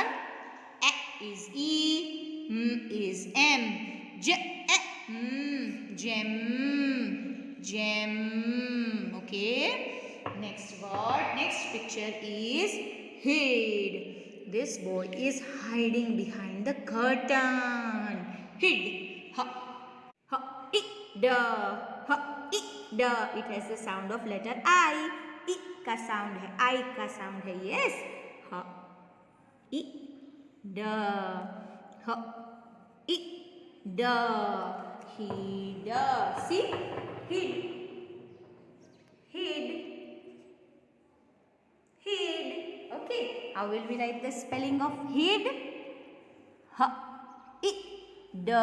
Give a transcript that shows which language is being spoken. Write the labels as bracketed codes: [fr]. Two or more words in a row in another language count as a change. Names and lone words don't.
[en] E is E. Is M. J. Gem. Gem. Okay. Next word. Next picture is hid. This boy is hiding behind the curtain. Hid. Ha. Ha. I. Da. Ha. I. Da. It has the sound of letter I. [hi] I का sound है. I का sound है. [en] Yes. Ha. I. Da. Ha. I. Da. Hid. See? Hid. Hid. Hid. Okay. How will we write the spelling of hid? Ha. I. Da.